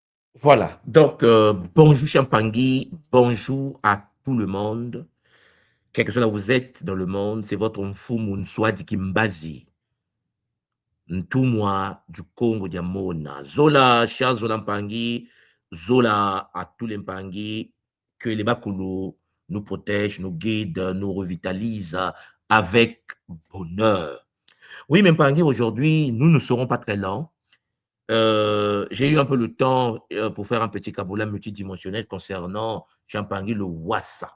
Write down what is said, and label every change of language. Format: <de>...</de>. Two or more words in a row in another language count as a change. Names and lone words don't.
<fr>Voilà, donc bonjour Champangui, bonjour à tout le monde, quel que soit là où vous êtes dans le monde, c'est votre Mfumu Nswadi Kimbazi, Ntumwa du Congo Diamona. Zola, cher Zola Mpangi, Zola à tous les Mpangi, que les Bakulu nous protègent, nous guident, nous revitalisent avec bonheur. Oui, mais Mpangi, aujourd'hui, nous ne serons pas très lents. J'ai eu un peu le temps pour faire un petit kaboula multidimensionnel concernant Champangui, le Wassa.</fr>